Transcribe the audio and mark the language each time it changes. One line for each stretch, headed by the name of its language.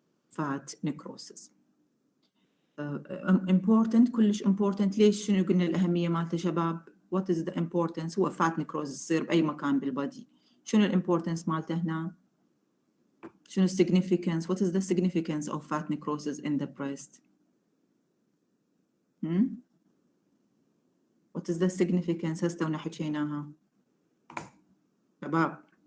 English: Fat necrosis. Important
Arabic: كلش
English: important.
Arabic: ليش شنو قلنا الأهمية مالته شباب؟
English: What is the importance؟
Arabic: هو fat necrosis يصير بأي مكان بالبادي. شنو الimportance مالته هنا؟ شنو significance؟
English: What is the significance of fat necrosis in the breast? What is the significance؟
Arabic: هسه تونا حكيناها شباب.